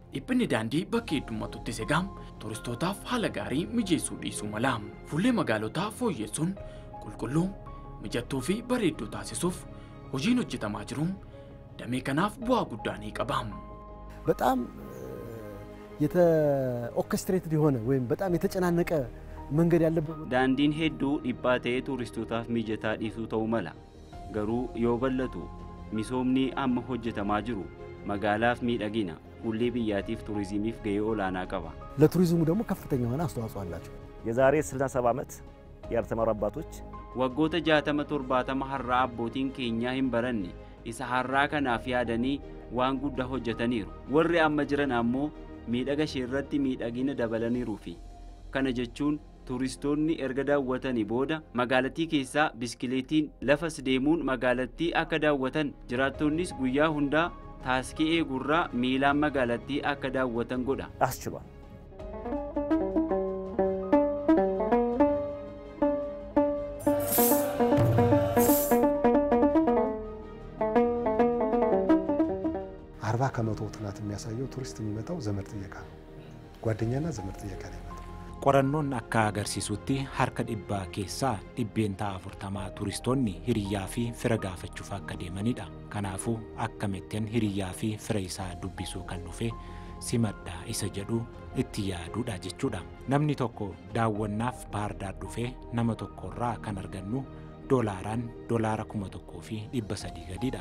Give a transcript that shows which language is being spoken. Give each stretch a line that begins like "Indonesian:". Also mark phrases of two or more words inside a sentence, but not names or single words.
Oromo: dhiphinni daandii bakka heddummatutti segaam turistootaaf haala gaarii mijeessuu dhiisuu mala. Fuullee magaalotaa fooyyessuun qulqulluu mijattuu fi bareedduu taasisuuf hojiin hojjetamaa jiru damee kanaaf bu'aa guddaa ni qaba.
Amharic: በጣም ኦርኬስትሬትድ የሆነ ወይም በጣም የተጨናነቀ መንገድ ያለበት
Oromo: daandiin hedduu dhiphaa ta'ee tuuristootaaf mijataa dhiisuu ta'uu mala. Garuu yoo bal'atu misoomni amma hojjetamaa jiru magaalaaf miidhagina ሁሌ biyyaatiif turizimiif gahee olaanaa qaba.
Amharic: ለቱሪዝሙ ደግሞ ከፍተኛ የሆነ አስተዋጽኦ አላቸው። የዛሬ 67 ዓመት ያልተማሩ አባቶች
Oromo: waggoota 60-70 har'aa abbootiin keenyaa hin baranne isa har'aa kanaaf yaadanii waan guddaa hojjetaniiru. Warri amma jiran ammoo miidhaga isheerratti miidhagina dabalaniiruufi kana jechuun turistoonni erga daawwatanii booda magaalattii keessaa biskileetiin lafas deemuun magaalattii akka daawwatan jiraattonnis guyyaa hundaa taaskii eegurraa miilaan magaalattii akka daawwatan godha.
Amharic: አስችሏል። ከመቶ ጥናት የሚያሳየው ቱሪስት የሚመጣው ዘመድ ጥየቃ ነው። ጓደኛና ዘመድ ጥየቃ ላይ መጣ።
Oromo: ቆረኖን akka agarsiisutti harka dhibbaa keessaa dhibbeentaa 40 turistoonni hiriyaa fi fira gaafachuuf akka deemanidha. Kanaafuu akkamittiin hiriyaa fi fira isaa dubbisuu kan dhufe simadhaa isa jedhu itti yaaduudha jechuudha. Namni tokko daawwannaaf Baardaar dhufee nama tokkorraa kan argannu doolaaraan doolaara 1,300 gadidha.